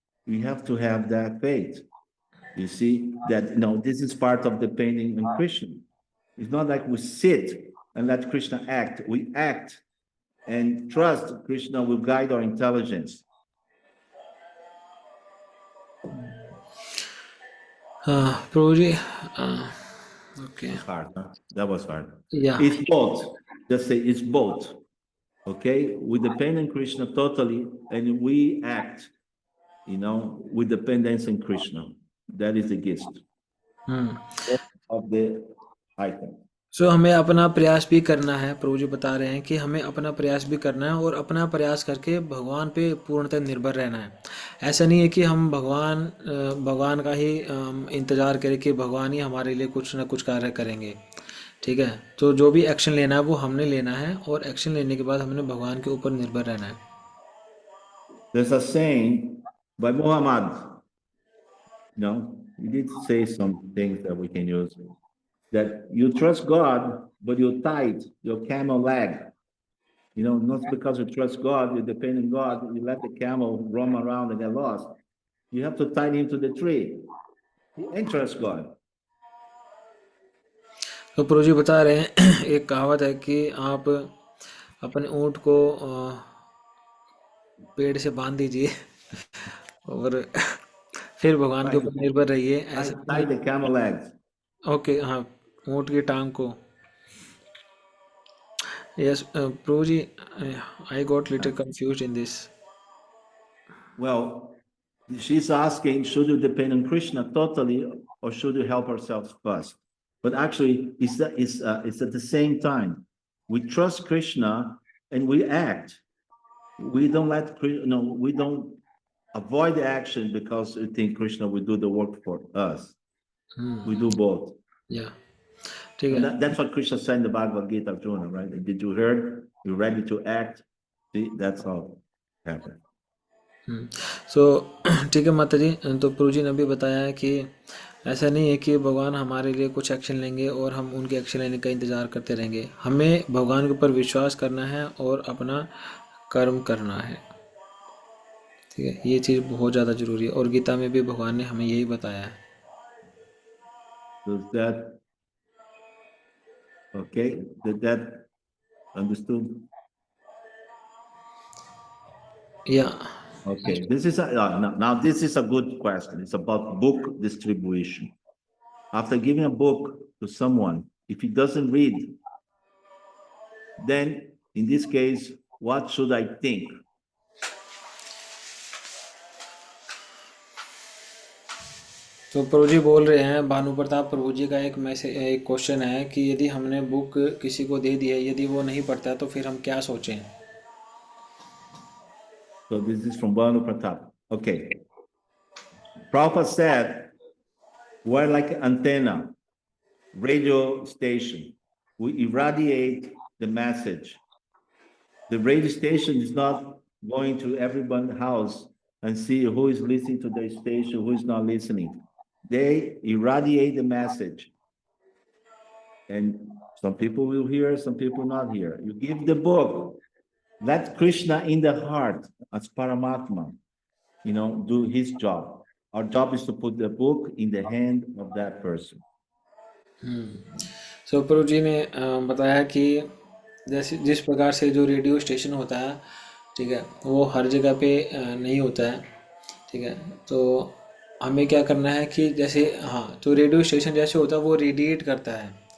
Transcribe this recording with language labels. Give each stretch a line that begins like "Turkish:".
English: We have to have that faith. You see that, this is part of depending on Krishna. It's not like we sit and let Krishna act. We act and trust Krishna will guide our intelligence.
Hindi: Prabhu ji, okay.
English: Hard, huh? That was hard. Yeah. It's both. Just say it's both. Okay? We depend on Krishna totally, and we act, with dependence on Krishna. That is the gift of the item.
Hindi: सो हमें अपना प्रयास भी करना है। प्रभु जी बता रहे हैं कि हमें अपना प्रयास भी करना है और अपना प्रयास करके भगवान पे पूर्णतः निर्भर रहना है। ऐसा नहीं है कि हम भगवान का ही इंतज़ार करें कि भगवान ही हमारे लिए कुछ ना कुछ कार्य करेंगे। ठीक है, तो जो भी एक्शन लेना है वो हमने लेना है, और एक्शन लेने के बाद हमने भगवान के ऊपर निर्भर रहना है।
English: There's a saying by Muhammad, he did say some things that we can use, that you trust God, but you tied your camel leg. Not because you trust God, you depend on God, you let the camel roam around and get lost. You have to tie him to the tree and trust God.
Hindi: तो प्रभु जी बता रहे हैं एक कहावत है कि आप अपने ऊँट को पेड़ से बांध दीजिए और फिर भगवान के
English: Tie,
Hindi: ऊपर निर्भर रहिए, ऐसा
English: tie
Hindi: नहीं।
English: the camel legs.
Hindi: ओके, हाँ, ऊँट की टांग को।
English: Yes Prabhu ji, I got little confuse in this. Well, she's asking, should you depend on Krishna totally, or should you help ourselves first? But actually, it's at the same time. We trust Krishna and we act. We don't we don't avoid the action because we think Krishna will do the work for us. We do both.
Hindi: या ठीक
English: And
Hindi: है।
English: that's what Krishna said in the Bhagavad Gita, Arjuna, right? Did you hear? You're ready to act? See, that's how it happened.
Hindi: सो ठीक है माता जी, तो प्रभु जी ने भी बताया है कि ऐसा नहीं है कि भगवान हमारे लिए कुछ एक्शन लेंगे और हम उनके एक्शन लेने का इंतज़ार करते रहेंगे। हमें भगवान के ऊपर विश्वास करना है और अपना कर्म करना है। ठीक है, ये चीज़ बहुत ज़्यादा ज़रूरी है, और गीता में भी भगवान ने हमें यही बताया है।
English: Does that okay? Did that understood?
Hindi: या
English: Okay, this is now this is a good question. It's about book distribution. After giving a book to someone, if he doesn't read, then in this case, what should I think?
Hindi: तो प्रभु जी बोल रहे हैं, भानु प्रताप प्रभु जी का एक question है कि यदि हमने बुक किसी को दे दी है, यदि वो नहीं पढ़ता है तो फिर हम क्या सोचें।
English: So this is from Banu Pratap. Okay. Prabhupada said, we're like an antenna, radio station. We irradiate the message. The radio station is not going to everyone's house and see who is listening to their station, who is not listening. They irradiate the message. And some people will hear, some people not hear. You give the book, let Krishna in the heart as Paramatma, do his job. Our job is to put the book in the hand of that person.
Hindi: सो प्रभु जी ने बताया कि जैसे जिस प्रकार से जो radio station होता है, ठीक है, वो हर जगह पे नहीं होता है। ठीक है, तो हमें क्या करना है कि जैसे, हाँ, तो रेडियो स्टेशन जैसे होता है वो रेडिएट करता है।